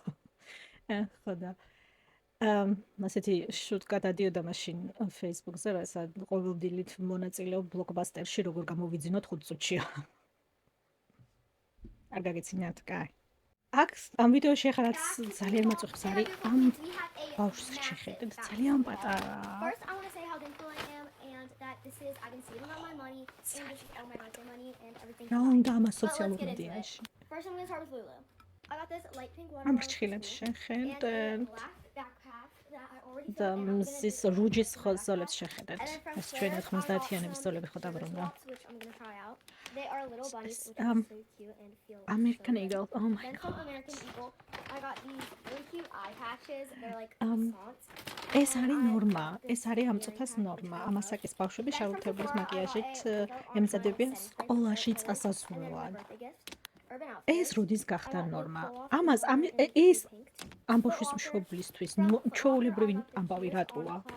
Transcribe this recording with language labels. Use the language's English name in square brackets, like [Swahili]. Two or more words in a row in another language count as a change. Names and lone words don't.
[Georgian] ხო და ასეთი შუტკა დადიოდა მაშინ Facebook-ზე, რასაც ყოველდღიურად მონაწილეობ ბლოკბასტერში, როგორ გამოვიძინოთ 5 წუთში. არ გაგეცინათ, კაი. აქ ამ ვიდეოში ახლა რაც ძალიან მოწონს არის ამ ბავშვს შეხედეთ, ძალიან პატარა. [English] First, I want to say how thankful I am and that this is, I've been saving all my money and this is all my birthday money and everything. [Georgian] რა უნდა ამას [English] But let's [Georgian] სოციალურ [English] get into it. [Georgian] მედიაში? [English] First, I'm going to start with Lulu. I got this light pink one. [Georgian] ამ ფრჩხილებს [English] and [Georgian] შეხედეთ [English] a black backpack that I already [Georgian] და [English] filled and I'm gonna [Georgian] მზის [English] just [Georgian] რუჯის [English] put it in the [Georgian] ზოლებს [English] backpack. [Georgian] შეხედეთ. [English] And then from [Georgian] ეს ჩვენ [English] Claire's, I got [Georgian] 90-იანების [English] some [Georgian] ზოლები ხო [English] sugar [Georgian] დაბრუნდა. [English] swaps, which I'm going to try out. They are little bunnies, which um, are so cute and feel American so good. Eagle. Oh my Then god. from American Eagle, I got these really cute eye patches. They're like fonts. [Georgian] ეს არის ნორმა, ეს არის ამ წუთას ნორმა. ამასაკის ბავშვები შარლუთებულის მაკიაჟით ემზადებიან სკოლაში წასასვლელად. ეს როდის გახდა ნორმა? ამას ეს ამ ბავშვის მშობლისთვის ჩვეულებრივი ამბავი რატოა?